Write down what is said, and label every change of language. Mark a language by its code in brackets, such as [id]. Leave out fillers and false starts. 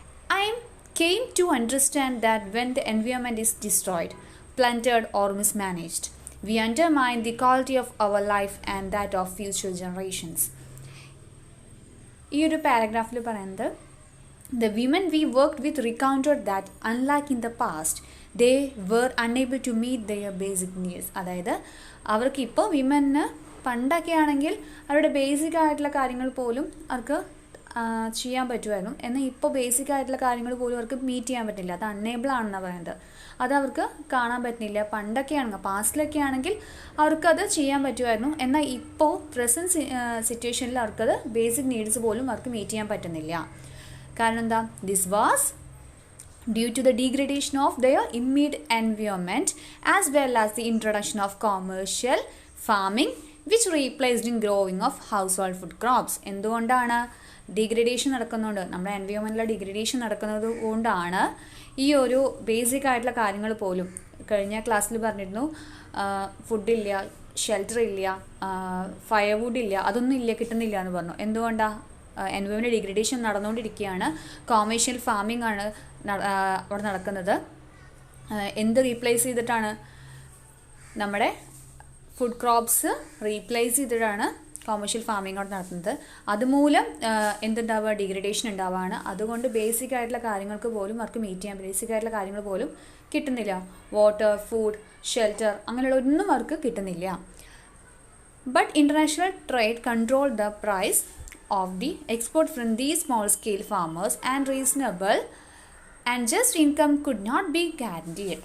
[en] I came to understand that when the environment is destroyed, plundered, or mismanaged, we undermine the quality of our life and that of future generations. [ml] ഈ ഒരു പാരഗ്രാഫിൽ പറയുന്നത് [en] the women we worked with recounted that unlike in the past they were unable to meet their basic needs. [ml] അതായത് അവർക്ക് ഇപ്പോൾ women പണ്ടൊക്കെ ആണെങ്കിൽ അവരുടെ basic ആയിട്ടുള്ള കാര്യങ്ങൾ പോലും അവർക്ക് ചെയ്യാൻ പറ്റുമായിരുന്നു. എന്നാൽ ഇപ്പോൾ ബേസിക് ആയിട്ടുള്ള കാര്യങ്ങൾ പോലും അവർക്ക് മീറ്റ് ചെയ്യാൻ പറ്റില്ല. അത് അൺഎബിൾ ആണെന്നാണ് പറയുന്നത്. അത് അവർക്ക് കാണാൻ പറ്റുന്നില്ല. പണ്ടൊക്കെ ആണെങ്കിൽ പാസ്റ്റിലൊക്കെ ആണെങ്കിൽ അവർക്കത് ചെയ്യാൻ പറ്റുമായിരുന്നു. എന്നാൽ ഇപ്പോൾ പ്രസൻറ്റ് സിറ്റുവേഷനിൽ അവർക്കത് ബേസിക് നീഡ്സ് പോലും അവർക്ക് മീറ്റ് ചെയ്യാൻ പറ്റുന്നില്ല. കാരണം എന്താ? [en] This was due to the degradation of their immediate environment as well as the introduction of commercial farming which replaced in growing of household food crops. [ml] എന്തുകൊണ്ടാണ്? ഡിഗ്രഡേഷൻ നടക്കുന്നുണ്ട്. നമ്മുടെ എൻവയോൺമെൻറ്റിലെ ഡിഗ്രഡേഷൻ നടക്കുന്നത് കൊണ്ടാണ് ഈ ഒരു ബേസിക് ആയിട്ടുള്ള കാര്യങ്ങൾ പോലും. കഴിഞ്ഞ ക്ലാസ്സിൽ പറഞ്ഞിരുന്നു ഫുഡില്ല, ഷെൽട്ടർ ഇല്ല, ഫയർവുഡ് ഇല്ല, അതൊന്നും ഇല്ല, കിട്ടുന്നില്ല എന്ന് പറഞ്ഞു. എന്തുകൊണ്ടാണ്? എൻവയോൺമെൻറ്റ് ഡിഗ്രഡേഷൻ നടന്നുകൊണ്ടിരിക്കുകയാണ്. കൊമേഴ്ഷ്യൽ ഫാമിംഗ് ആണ് അവിടെ നടക്കുന്നത്. എന്ത് റീപ്ലേസ് ചെയ്തിട്ടാണ്? നമ്മുടെ ഫുഡ് ക്രോപ്സ് റീപ്ലേസ് ചെയ്തിട്ടാണ് കൊമേഴ്ഷ്യൽ ഫാമിംഗ് അവിടെ നടത്തുന്നത്. അതുമൂലം എന്തുണ്ടാവുക? ഡിഗ്രഡേഷൻ ഉണ്ടാവുകയാണ്. അതുകൊണ്ട് ബേസിക് ആയിട്ടുള്ള കാര്യങ്ങൾക്ക് പോലും അവർക്ക് മീറ്റ് ചെയ്യാൻ ബേസിക് ആയിട്ടുള്ള കാര്യങ്ങൾ പോലും കിട്ടുന്നില്ല. വാട്ടർ, ഫുഡ്, ഷെൽട്ടർ അങ്ങനെയുള്ള ഒന്നും അവർക്ക് കിട്ടുന്നില്ല. [en] But international trade control the price of the export from these small scale farmers and reasonable and just income could not be guaranteed.